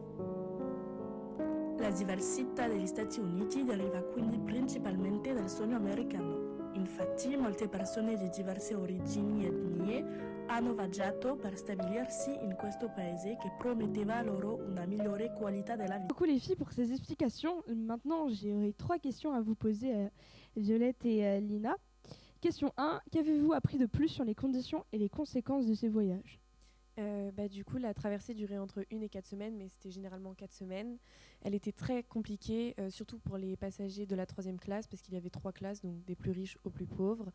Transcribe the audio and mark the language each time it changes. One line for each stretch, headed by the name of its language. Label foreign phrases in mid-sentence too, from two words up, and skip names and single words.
Italian: La diversità degli Stati Uniti deriva quindi principalmente dal sogno americano. Infatti, molte persone di diverse origini e etnie hanno viaggiato per stabilirsi in questo paese che prometteva loro una migliore qualità della vita.
French: Beaucoup les filles pour ces explications. Maintenant, j'aurai 3 questions à vous poser, Violette et Lina. Question 1, qu'avez-vous appris de plus sur les conditions et les conséquences de ces voyages ? Du coup, la traversée durait entre 1 et 4 semaines, mais c'était généralement 4 semaines. Elle était très compliquée, surtout pour les passagers de la 3e classe, parce qu'il y avait 3 classes, donc des plus riches aux plus pauvres.